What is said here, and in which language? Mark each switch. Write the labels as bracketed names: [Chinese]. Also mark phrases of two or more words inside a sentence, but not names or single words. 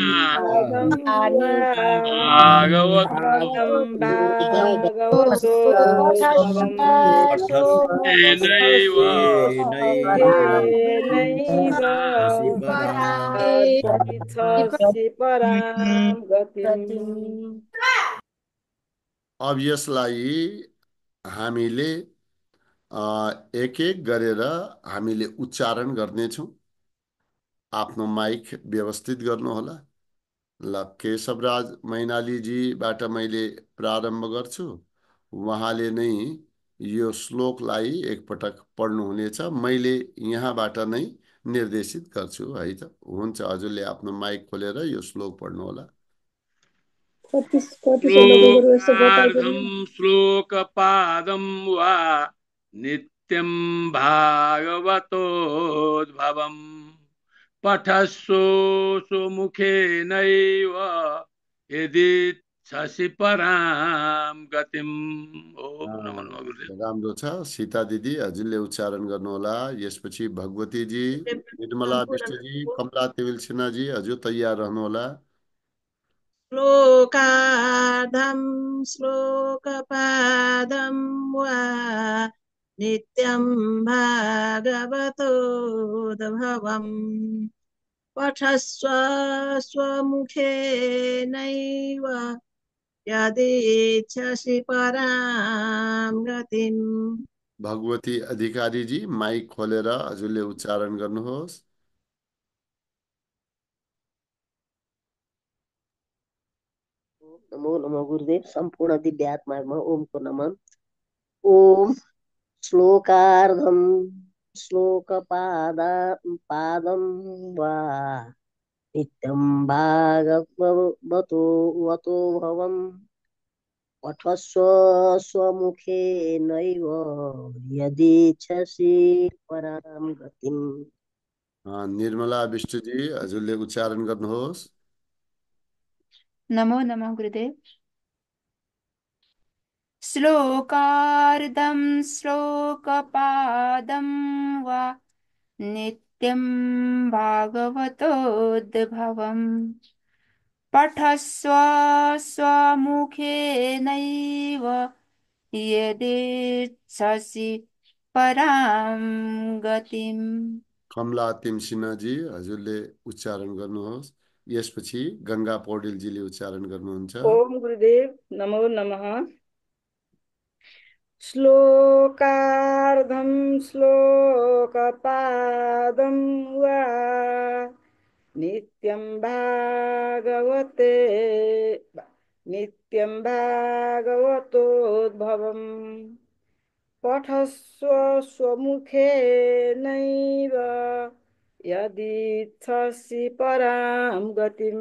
[Sanskrit] श्लोकपादं वा नित्यं भागवतोद्भवम् पठस्वमुखेनैव यदीच्छसि परां गतिम् [Nepali] अब यसलाई हामीले एक एक गरेर हामीले उच्चारण गर्नेछौँ। आफ्नो माइक व्यवस्थित गर्नुहोला। ल, केशवराज मैनालीजीबाट मैले प्रारम्भ गर्छु। उहाँले नै यो श्लोकलाई एकपटक पढ्नुहुनेछ। मैले यहाँबाट नै निर्देशित गर्छु है त। हुन्छ, हजुरले आफ्नो माइक खोलेर यो श्लोक पढ्नुहोला। कति चन्द्रको गुरु यस्तो बताइदिनु। [Sanskrit] श्लोकार्धं श्लोकपादं वा नित्यं भागवतोद्भवम् पठस्व स्वमुखेनैव यदि परां गतिम्। ओम नमो नमः गुरुदेव। [Nepali] राम्रो छ। सीता दिदी, हजुरले उच्चारण गर्नुहोला। यसपछि भगवतीजी, निर्मला विष्टजी, कमला तेविल सिन्हाजी, हजुर तयार रहनुहोला। [Sanskrit] श्लोकार्धं श्लोकपादं वा नित्यं भागवतोद्भवम् पठस्व स्वमुखेनैव यदीच्छसि परां गतिम्। [Nepali] भगवती अधिकारीजी, माइक खोलेर हजुरले उच्चारण गर्नुहोस्। [Sanskrit] नमो नमः गुरुदेव। [Nepali] सम्पूर्ण दिव्य आत्मामा ओमको [Sanskrit] नमः। ओम श्लोकार्धम श्लोकपादं वा नित्यं भागवतो वतो भवम् पठस्व स्वमुखेनैव यदीच्छसि परां गतिम्। [Nepali] निर्मला विष्टजी, हजुरले उच्चारण गर्नुहोस्। [Sanskrit] नमो नमः गुरुदेव। श्लोकार्धं श्लोकपादं वा नित्यं भागवतोद्भवम् पठस्व स्वमुखेनैव यदेच्छसि परां गतिम्। [Nepali] कमला तिम सिन्हाजी, हजुरले उच्चारण गर्नुहोस्। यसपछि गंगा पौडेलजीले उच्चारण गर्नुहुन्छ। [Sanskrit] ओम गुरुदेव नमो नमः। श्लोकार्धं श्लोकपादं वा नित्यं भागवतोद्भवम् पठस्व स्वमुखेनैव यदीच्छसि परां गतिम्।